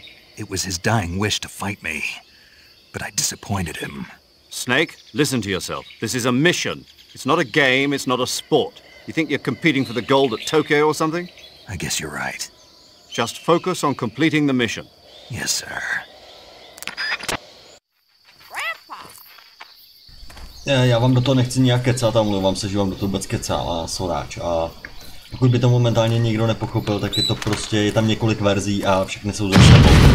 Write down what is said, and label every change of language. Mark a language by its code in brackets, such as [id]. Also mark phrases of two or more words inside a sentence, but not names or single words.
[en] It was his dying wish to fight me, but I disappointed him. Snake, listen to yourself. This is a mission. It's not a game, it's not a sport. You think you're competing for the gold at Tokyo or something? I guess you're right. Just focus on completing the mission. Yes, sir. [cs] Já vám do toho nechci nijak kecat a mluvám se, že vám do toho vůbec kecal a soráč. A pokud by to momentálně nikdo nepochopil, tak je to prostě, je tam několik verzí a všechny jsou ze sebou.